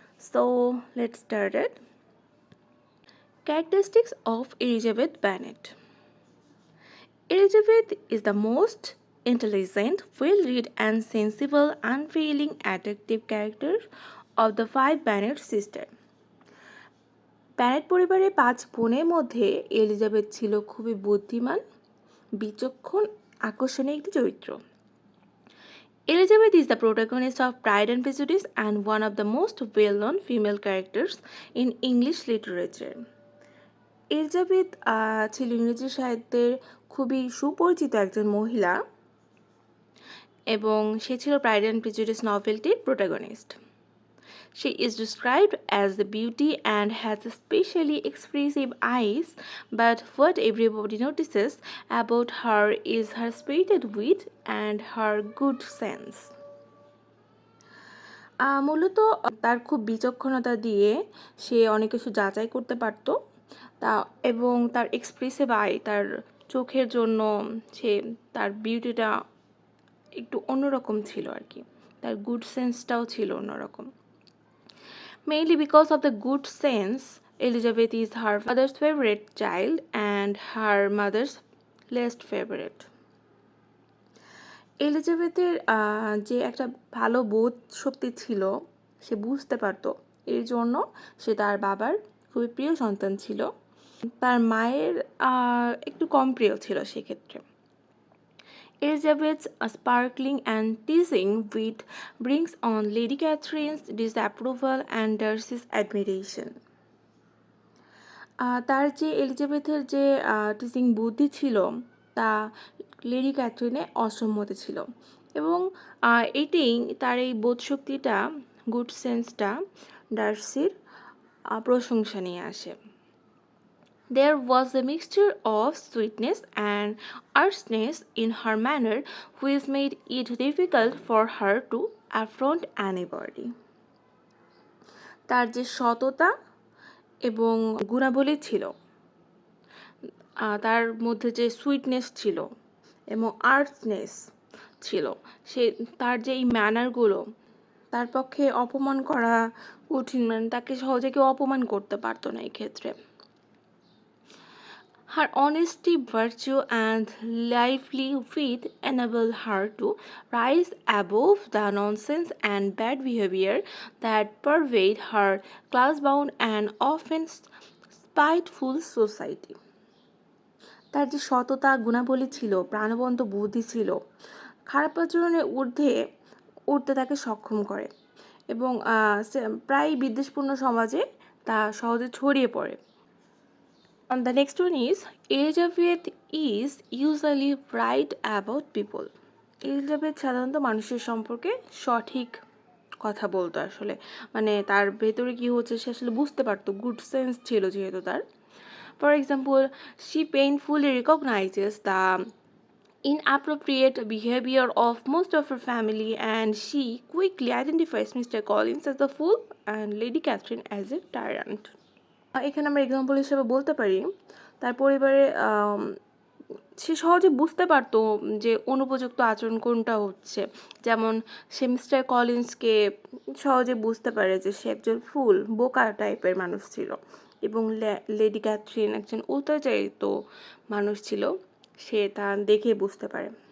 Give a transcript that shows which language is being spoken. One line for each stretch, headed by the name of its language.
English: So let's start it. Characteristics of Elizabeth Bennet. Elizabeth is the most intelligent, well-read and sensible, unfailing, attractive character of the five Bennet sisters.
Bangla: ব্যানেট পরিবারের 5 বোনের মধ্যে Elizabeth ছিল খুবই বুদ্ধিমান, বিচক্ষণ, আকর্ষণীয় একটি চরিত্র।
English: Elizabeth is the protagonist of Pride and Prejudice and one of the most well-known female characters in English literature.
Bangla: Elizabeth ছিল ইংরেজি সাহিত্যের খুবই সুপরিচিত একজন মহিলা এবং সে ছিল pride and prejudice নভেলটির protagonist.
English: She is described as the beauty and has especially expressive eyes, but what everybody notices about her is her spirited wit and her good sense.
Bangla: মূলত তার খুব বিচক্ষণতা দিয়ে সে অনেক কিছু যাচাই করতে পারত এবং তার এক্সপ্রেসিভ আই, তার চোখের জন্য সে তার বিউটিটা একটু অন্যরকম ছিল আর কি, তার গুড সেন্সটাও ছিল অন্যরকম।
English: Mainly because of the good sense, Elizabeth is her father's favorite child and her mother's least favorite.
Bangla: এলিজাবেথের যে একটা ভালো বোধ শক্তি ছিল, সে বুঝতে পারতো, এর জন্য সে তার বাবার খুবই প্রিয় সন্তান ছিল। তার মায়ের একটু কম প্রিয় ছিল সেক্ষেত্রে।
English: Elizabeth's sparkling and teasing wit brings on Lady Catherine's disapproval and Darcy's admiration.
Bangla: তার যে এলিজাবেথের যে টিচিং বুদ্ধি ছিল তা লেডি ক্যাথরিনের অসম্মতি ছিল এবং এটি তার এই বোধশক্তিটা, গুড সেন্সটা ডার্সির প্রশংসা নিয়ে আসে।
English: There was a mixture of sweetness and archness in her manner which made it difficult for her to affront anybody.
Bangla: তার যে সততা এবং গুণাবলী ছিল, তার মধ্যে যে সুইটনেস ছিল এবং আর্টনেস ছিল, সে তার যে এই ম্যানারগুলো, তার পক্ষে অপমান করা কঠিন, মানে তাকে সহজে কেউ অপমান করতে পারতো না এই ক্ষেত্রে।
English: Her honesty, virtue and lively wit enable her to rise above the nonsense and bad behavior that pervade her class-bound and often spiteful society.
Bangla: তার যে সততা গুণাবলী ছিল, প্রাণবন্ত বুদ্ধি ছিল, খারাপ আচরণের ঊর্ধ্বে উঠতে তাকে সক্ষম করে এবং প্রায় বিদ্বেষপূর্ণ সমাজে তা সহজে ছড়িয়ে পড়ে।
English: The next one is Elizabeth is usually right about people.
Bangla: Elizabeth সাধারণত মানুষের সম্পর্কে সঠিক কথা বলতো, আসলে মানে তার ভেতরে কি হচ্ছে সে আসলে বুঝতে পারতো, গুড সেন্স ছিল যেহেতু তার।
English: For example, she painfully recognizes the inappropriate behavior of most of her family and she quickly identifies Mr. Collins as a fool and Lady Catherine as a tyrant.
Bangla: এখানে আমরা এক্সাম্পল হিসেবে বলতে পারি তার পরিবারে সে সহজে বুঝতে পারতো যে অনুপযুক্ত আচরণ কোনটা হচ্ছে। যেমন সে মিস্টার কলিন্সকে সহজে বুঝতে পারে যে সে একজন ফুল, বোকা টাইপের মানুষ ছিল এবং লেডি ক্যাথরিন একজন অত্যাচারিত মানুষ ছিল, সে তা দেখে বুঝতে পারে।